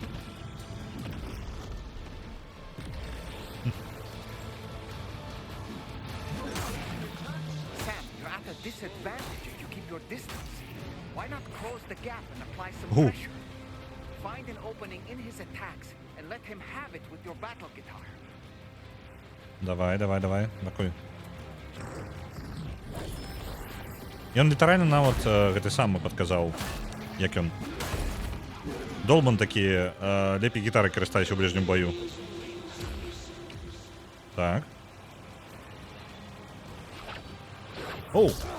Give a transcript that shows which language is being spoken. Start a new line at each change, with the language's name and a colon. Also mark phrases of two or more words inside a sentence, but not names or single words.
English: Sam, you're at a disadvantage if you keep your distance. Why not close the gap and apply some Who? pressure? Find an opening in his attacks and let him have it with your battle guitar.
Russian: Давай, давай, давай. Такой.
Belarusian: Ён літаральна нават гэты самы падказаў, як ён. Долбан такі, лепей гітары карыстаюся ў ближнім бою. Так. Оу!